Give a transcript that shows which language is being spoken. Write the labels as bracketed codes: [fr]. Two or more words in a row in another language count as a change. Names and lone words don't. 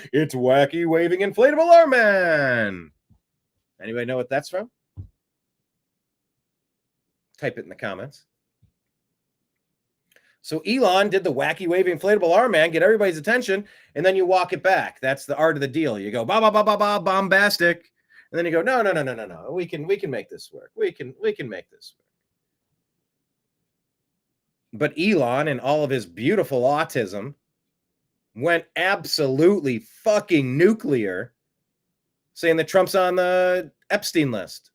[en] It's wacky waving inflatable arm man. Anybody know what that's from? Type it in the comments. So Elon did the wacky waving inflatable arm man, get everybody's attention, and then you walk it back. That's the art of the deal. You go ba ba ba ba ba bombastic, and then you go no. We can make this work. We can make this work. But Elon and all of his beautiful autism went absolutely fucking nuclear, saying that Trump's on the Epstein list.